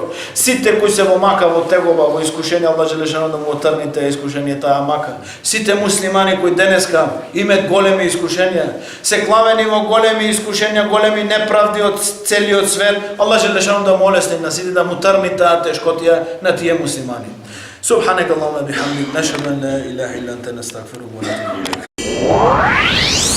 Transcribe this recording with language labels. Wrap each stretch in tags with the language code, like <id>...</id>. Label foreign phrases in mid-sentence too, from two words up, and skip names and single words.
<mk>Сите кои се во мака, во тегоба, во искушение, Аллах Желешану да му отрни таа искушение, таа мака. Сите муслимани кои денеска имат големи искушенија, се клавени во големи искушенија, големи неправди од целиот свет, Аллах Желешану да му олесни на сите, да му трни таа тешкотија на тие муслимани.</mk> <ar>سبحانك اللهم وبحمدك نشهد ان لا اله الا انت نستغفرك ونتوب اليك</ar>